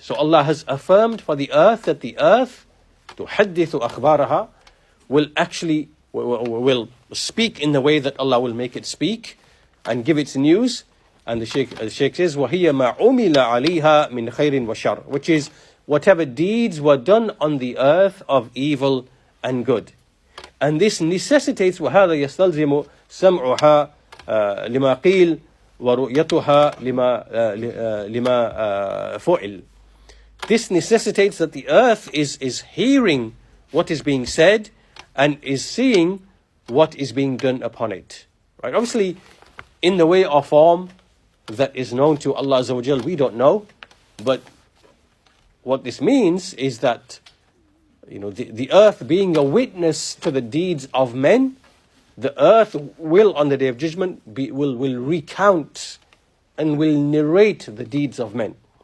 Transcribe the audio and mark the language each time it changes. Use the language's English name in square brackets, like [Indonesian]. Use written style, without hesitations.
[English] So Allah has affirmed for the earth that the earth, [Arabic] تُحَدِّثُ أَخْبَارَهَا, [English] will actually will speak in the way that Allah will make it speak and give its news. And the Shaykh says, [Arabic] وَهِيَ مَا عُمِلَ عَلَيْهَا مِنْ خَيْرٍ وَشَرٍ, [English] which is whatever deeds were done on the earth of evil and good. And this necessitates [Arabic] وَهَذَا يَسْتَلْزِمُ سَمْعُهَا لِمَا قِيلَ وَرُؤْيَتُهَا لِمَا فُعِلَ. [English] This necessitates that the earth is hearing what is being said and is seeing what is being done upon it. Right? Obviously, in the way or form that is known to Allah Azza wa Jal, we don't know. But what this means is that, the earth being a witness to the deeds of men, the earth will, on the Day of Judgment, will recount and will narrate the deeds of men.